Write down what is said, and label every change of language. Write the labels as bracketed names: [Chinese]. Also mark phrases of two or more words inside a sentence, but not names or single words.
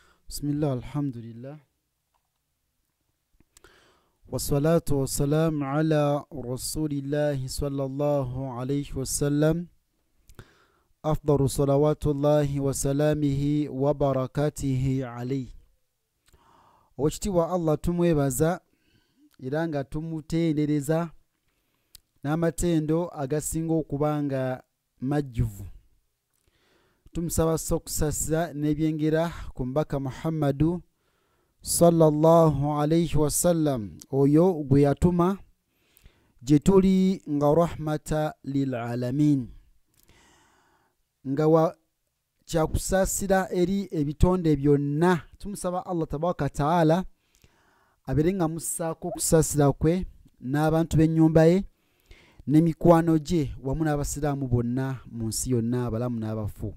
[Arabic] بسم الله، الحمد لله. والصلاة والسلام على رسول الله صلى الله عليه وسلم. أفضل صلوات الله وسلامه وبركاته عليه. [Ganda] Okitiibwa Allah tumwebaza era nga tumutendereza n'amatendo agasinga okubanga majjuvu. Tumusaba sokusasa n'ebyengera ku mbaka Muhammadu [Arabic] صلى الله عليه وسلم [Ganda] oyo gwe yatuma gye tuli nga [Arabic] رحمة للعالمين, [Ganda] nga wa kyakusasira eri ebitonde byonna. Tumusaba [Arabic] الله تبارك وتعالى [Ganda] abere nga mussaako okusasira kwe n'abantu b'ennyumba ye n'emikwano gye wamu n'abasiraamu bonna mu nsi yonna, abalamu n'abafu.